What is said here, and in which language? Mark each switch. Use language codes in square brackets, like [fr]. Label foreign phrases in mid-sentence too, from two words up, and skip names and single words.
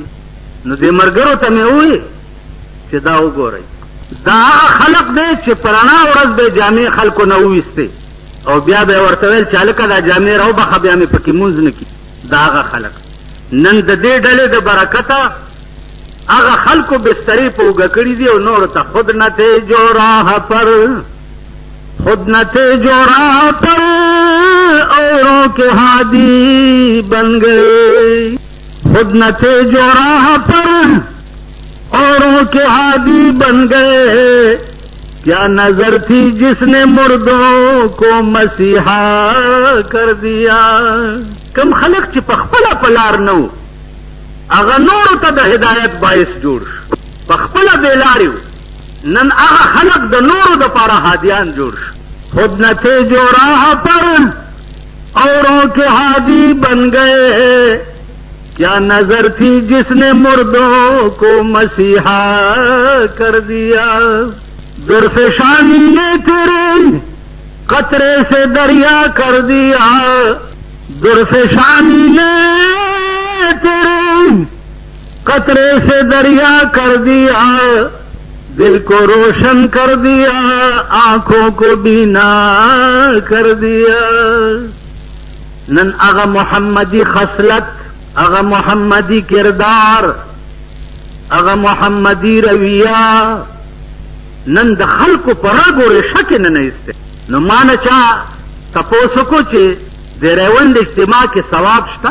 [ps] نو دې ملګرو ته مې وویل چې دا وګورئ، دا هغه خلق دی چې په رڼا ورځ به جامې خلکو نه وویستې او بیا به یې ورته ویل چې هلکه دا جامې راوبخه بیا مې پکې مونځ نه کړي. دا هغه خلق. نن د دې ډلې د برکته هغه خلکو بسترې په اوږه کړي دي او نورو ته [ur] خود نه تھے جو راہ پر اوروں کے ہادی بن گئے، خود نہ تھے جو راہ پر اوروں کے ہادی بن گئے، کیا نظر تھی جس نے مردوں کو مسیحا کر دیا. [ps] کم خلق چې په خپله په لار نه و هغه نورو ته د هدایت باعث جوړ شو، په خپله بېلارې و. نن هغه خلق د نورو دپاره هادیان جوړ شو. [ur] خود نہ تھے جو راہ پر اوروں کے ہادی بن گئے، کیا نظر تھی جس نے مردوں کو مسیحا کر دیا. درفشانی نے تیرے قطرے سے دریا کر دیا، درفشانی نے تیرے قطرے سے دریا کر دیا، دل کو روشن کر دیا، آنکھوں کو بینا کر دیا. [ps] نن اغا محمدی خصلت، اغا محمدی کردار، اغا محمدی رویہ نن د خلکو په رګ و ریښه کې نه ایسته. نو ما نه چا تپوس وکړو چې د ریوند اجتماع کې ثواب شته؟